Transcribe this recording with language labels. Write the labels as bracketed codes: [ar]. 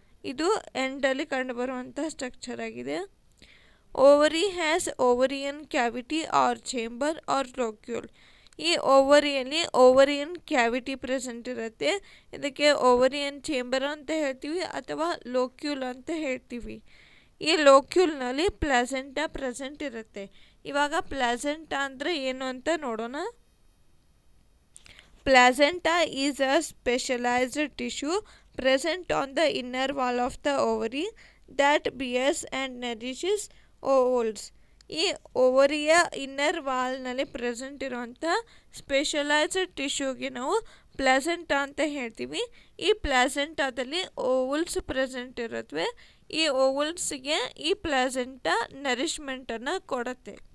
[kn] ಇದು ಎಂಡಲ್ಲಿ ಕಂಡುಬರುವಂಥ ಸ್ಟ್ರಕ್ಚರ್ ಆಗಿದೆ. [en] Ovary has ovarian cavity or chamber or locule. [kn] ಈ ಓವರಿಯಲ್ಲಿ ಓವರಿಯನ್ ಕ್ಯಾವಿಟಿ ಪ್ರೆಸೆಂಟ್ ಇರುತ್ತೆ. ಇದಕ್ಕೆ ಓವರಿಯನ್ ಚೇಂಬರ್ ಅಂತ ಹೇಳ್ತೀವಿ ಅಥವಾ ಲೋಕ್ಯೂಲ್ ಅಂತ ಹೇಳ್ತೀವಿ. ಈ ಲೋಕ್ಯೂಲ್ನಲ್ಲಿ ಪ್ಲಾಸೆಂಟಾ ಪ್ರೆಸೆಂಟ್ ಇರುತ್ತೆ. ಇವಾಗ ಪ್ಲಾಸೆಂಟಾ ಅಂದರೆ ಏನು ಅಂತ ನೋಡೋಣ. [en] Placenta is a specialized tissue present on the inner wall of the ovary that bears and nourishes ovules. [kn] ಈ ಓವರಿಯ ಇನ್ನರ್ ವಾಲ್ನಲ್ಲಿ ಪ್ರೆಸೆಂಟ್ ಇರುವಂಥ ಸ್ಪೆಷಲೈಸ್ಡ್ ಟಿಶ್ಯೂಗೆ ನಾವು ಪ್ಲಾಸೆಂಟಾ ಅಂತ ಹೇಳ್ತೀವಿ. ಈ ಪ್ಲಾಸೆಂಟಾದಲ್ಲಿ ಓವುಲ್ಸ್ ಪ್ರೆಸೆಂಟ್ ಇರುತ್ತವೆ. ಈ ಓವುಲ್ಸ್ಗೆ ಈ ಪ್ಲಾಸೆಂಟಾ ನರಿಶ್ಮೆಂಟನ್ನು ಕೊಡುತ್ತೆ.